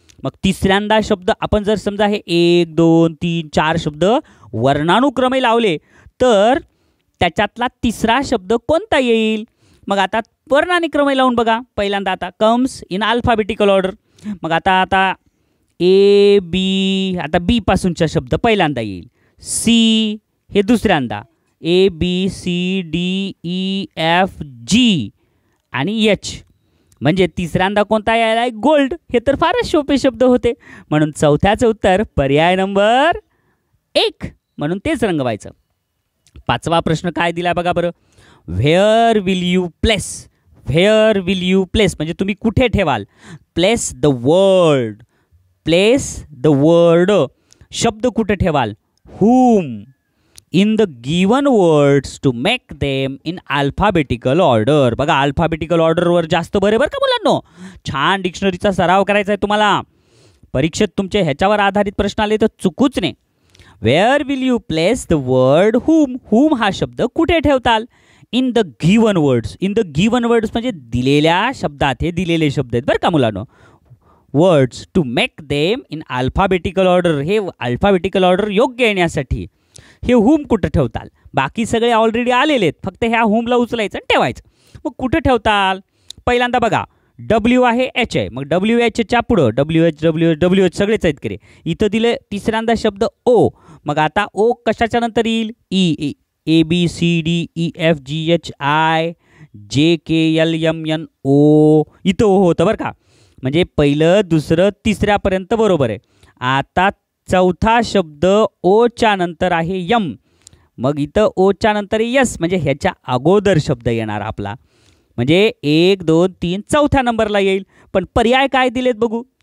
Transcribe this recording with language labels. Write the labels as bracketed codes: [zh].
[mr] मग तिसऱ्यांदा शब्द आपण जर समजा हे 1 2 3 4 शब्द वर्णानुक्रमे लावले तर त्याच्यातला तिसरा शब्द कोणता येईल? मग आता वर्णानुक्रमे लावून बघा. पहिल्यांदा आता [en] Comes in alphabetical order. [mr] मग आता ए बी, आता बी पासूनचा शब्द पहिल्यांदा येईल. सी हे दुसऱ्यांदा. [en] ABCDEFG आणि H. [mr] म्हणजे तिसऱ्यांदा कोणता यायला गोल्ड. हे तर फारच सोपे शब्द होते. म्हणून चौथ्याचं उत्तर पर्याय नंबर 1. म्हणून तेच रंगवायचं. पाचवा प्रश्न काय दिला बघा बरं. [en] Where will you place. Where will you place [mr] म्हणजे तुम्ही कुठे ठेवाल. [en] Place the word. Place the word [mr] शब्द कुठे ठेवाल. [en] whom in the given words to make them in alphabetical order. [mr] बघा अल्फाबेटिकल ऑर्डरवर जास्त बरे बरं का मुलांनो. छान डिक्शनरीचा सराव करायचा आहे तुम्हाला. परीक्षेत तुमचे ह्याच्यावर आधारित प्रश्न आले तर चुकूच नाही. [en] Where will you place the word whom. whom [mr] हा शब्द कुठे ठेवताल. [en] In the given words. In the given words [mr] म्हणजे दिलेल्या शब्दात. हे दिलेले शब्द आहेत बरं का मुलांनो. [en] Words to make them in alphabetical order. [mr] हे अल्फाबेटिकल ऑर्डर योग्य येण्यासाठी हे हुम कुठं ठेवताल. बाकी सगळे ऑलरेडी आलेले आहेत. फक्त ह्या हुमला उचलायचं आणि ठेवायचं. मग कुठं ठेवताल. पहिल्यांदा बघा डब्ल्यू आहे एच आहे. मग डब्ल्यू एचच्या पुढं डब्ल्यू एच सगळेच आहेत करे. इथं दिले तिसऱ्यांदा शब्द ओ. मग आता ओ कशाच्या नंतर येईल. [en] E. A B C D E F G H I J K L M N O. [mr] इथं ओ होतं बरं का. म्हणजे पहिलं दुसरं तिसऱ्यापर्यंत बरोबर आहे. आता चौथा शब्द ओच्या नंतर आहे यम. मग इथं ओच्या नंतर यस म्हणजे ह्याच्या अगोदर शब्द येणार आपला. म्हणजे 1 2 3 चौथ्या नंबरला येईल. पण पर्याय काय दिलेत बघू.